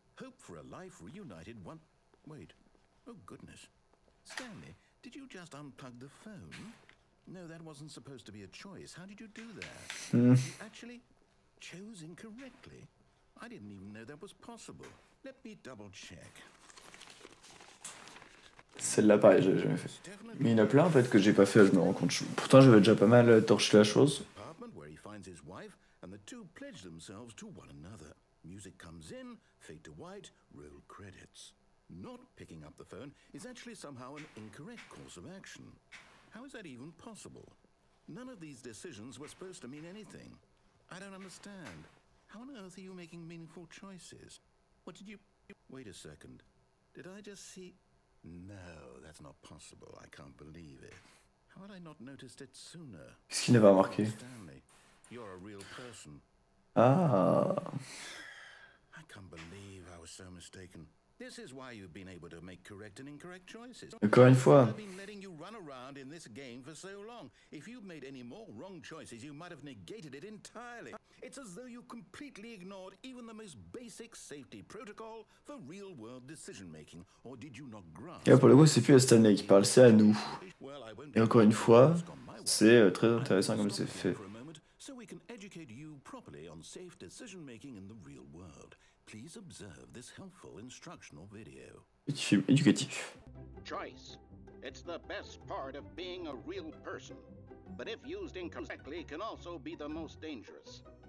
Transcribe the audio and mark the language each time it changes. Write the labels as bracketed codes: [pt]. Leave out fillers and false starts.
[en] Hope for a life reunited one... Wait. Oh, goodness. Stanley, did you just unplug the phone? No, that wasn't supposed to be a choice. How did you do that? You actually chose incorrectly. I didn't even know that was possible. Let me double check. [fr] Celle-là, pareil, j'ai jamais fait. Mais il y en a plein en fait que j'ai pas fait, je me rends compte. Pourtant, j'avais déjà pas mal torché la chose. [en] Where he finds his wife, and the two pledge themselves to one another. Music comes in, fade to white, roll credits. Not picking up the phone is actually somehow an incorrect course of action. How is that even possible? None of these decisions were supposed to mean anything. I don't understand. How on earth are you making meaningful choices? What did you... Wait a second. Did I just see... No, that's not possible. I can't believe it. How had I not noticed it sooner? [fr] Qu'est-ce qu'il n'avait remarqué? [en] Stanley, you're a real person. Ah. I can't believe I was so mistaken. This is why you've been able to make correct and incorrect choices. [fr] Encore une fois. [en] I've been letting you run around in this game for so long. If you'd made any more wrong choices, you might have negated it entirely. It's as though you completely ignored even the most basic safety protocol for real-world decision-making. Or did you not grasp? [fr] Et là, pour le coup, c'est plus à Stanley qui parle, c'est à nous. Et encore une fois, c'est très intéressant comme c'est fait. [en] So we can educate you properly on safe decision-making in the real world. Please observe this helpful instructional video. [fr] Petit film éducatif. [en] Choice. It's the best part of being a real person, but if used incorrectly can also be the most dangerous.